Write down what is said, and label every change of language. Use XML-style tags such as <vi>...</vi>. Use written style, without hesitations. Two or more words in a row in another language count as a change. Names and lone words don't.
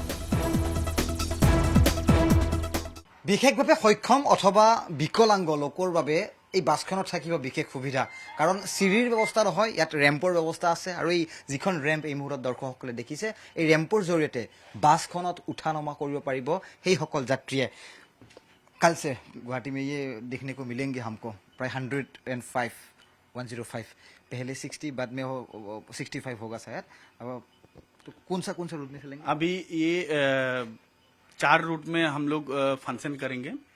<as>বিশেষভাৱে সক্ষম অথবা বিকলাংগ লোকৰ বাবে এই বাছখনত থাকিব বিশেষ সুবিধা, কাৰণ চিৰিৰ ব্যৱস্থা নহয়, ইয়াত ৰেম্পৰ ব্যৱস্থা আছে। আৰু এই যিখন ৰেম্প এই মুহূৰ্তত দৰ্শকসকলে দেখিছে, এই ৰেম্পৰ জৰিয়তে বাছখনত উঠা নমা কৰিব পাৰিব সেইসকল যাত্ৰীয়ে।</as> <hi>कल से गुवाहाटी में ये देखने को मिलेंगे हमको प्राय 105 पहले 60 बाद में 65 होगा शायद। अब तो कौन सा रूट में चलेंगे? अभी ये 4 रूट में हम लोग फंक्शन करेंगे।</hi>